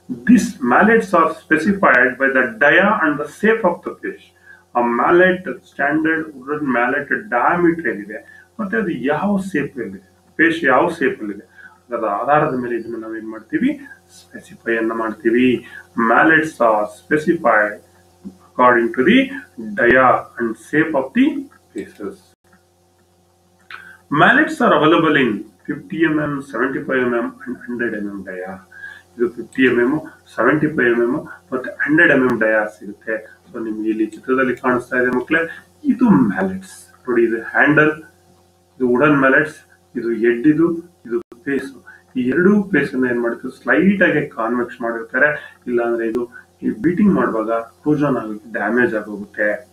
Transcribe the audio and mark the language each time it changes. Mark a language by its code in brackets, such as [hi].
[en] This mallets are specified by the dia and the shape of the face. [kn] ಆ mallet, standard wooden mallet diameter ಏನಿದೆ ಮತ್ತೆ ಅದು ಯಾವ shape ಅಲ್ಲಿದೆ, ಫೇಸ್ ಯಾವ ಶೇಪ್ ಅಲ್ಲಿದೆ, ಅದರ ಆಧಾರದ ಮೇಲೆ ಇದನ್ನು ನಾವೇನ್ ಮಾಡ್ತೀವಿ, ಸ್ಪೆಸಿಫೈ ಅನ್ನ ಮಾಡ್ತೀವಿ. [en] Mallets are specified according to the dia and shape of the faces. Mallets are available in 50 mm, 75 mm and 100 mm dia. [kn] ಇದು 50 mm, 75 mm ಮತ್ತೆ 100 mm dia ಸಿಗುತ್ತೆ. ಸೊ ನಿಮ್ಗೆ ಇಲ್ಲಿ ಚಿತ್ರದಲ್ಲಿ ಕಾಣಿಸ್ತಾ ಇದೆ ಮಕ್ಕಳೇ, ಇದು ಮ್ಯಾಲೆಟ್ಸ್ ನೋಡಿ. ಇದು ಹ್ಯಾಂಡಲ್, ಇದು ವುಡನ್ ಮ್ಯಾಲೆಟ್ಸ್, ಇದು ಹೆಡ್, ಇದು ಫೇಸ್. ಈ ಎರಡೂ ಫೇಸ್ ಅನ್ನ ಏನ್ ಮಾಡ್ತೀವಿ, ಸ್ಲೈಟ್ ಆಗಿ ಕಾನ್ವೆಕ್ಸ್ ಮಾಡಿರ್ತಾರೆ. ಇಲ್ಲಾಂದ್ರೆ ಇದು ಈ ಬೀಟಿಂಗ್ ಮಾಡುವಾಗ ಫ್ರೋಜನ್ ಆಗುತ್ತೆ, ಡ್ಯಾಮೇಜ್ ಆಗೋಗುತ್ತೆ.